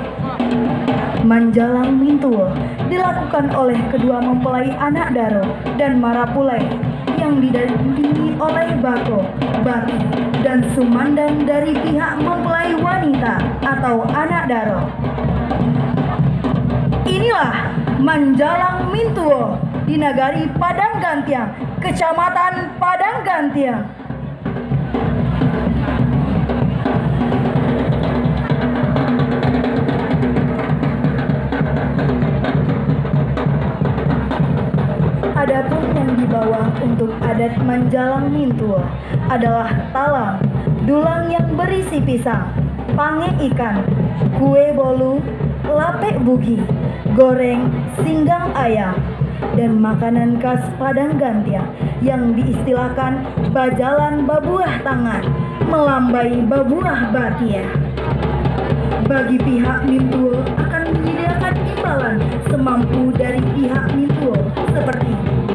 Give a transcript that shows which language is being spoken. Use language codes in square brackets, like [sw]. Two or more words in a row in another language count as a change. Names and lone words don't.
[id] Manjalang Mintulo dilakukan oleh kedua mempelai [min] anak daro dan marapulai [id] yang didampingi oleh bako, baki, dan sumandang dari pihak mempelai wanita atau [min] anak daro. [id] Inilah Manjalang Mintulo di Nagari Padanggantiang, Kecamatan Padanggantiang. Adapun yang dibawa untuk adat Manjalang Mintulo adalah talam, dulang yang berisi pisang, pange ikan, kue bolu, lapek bugi, goreng, singgang ayam, dan makanan khas Padanggantiang yang diistilahkan [min] bajalan babuah tangan, melambai babuah batia. [id] Bagi pihak Mintulo akan menyediakan imbalan semampu dari pihak Mintulo seperti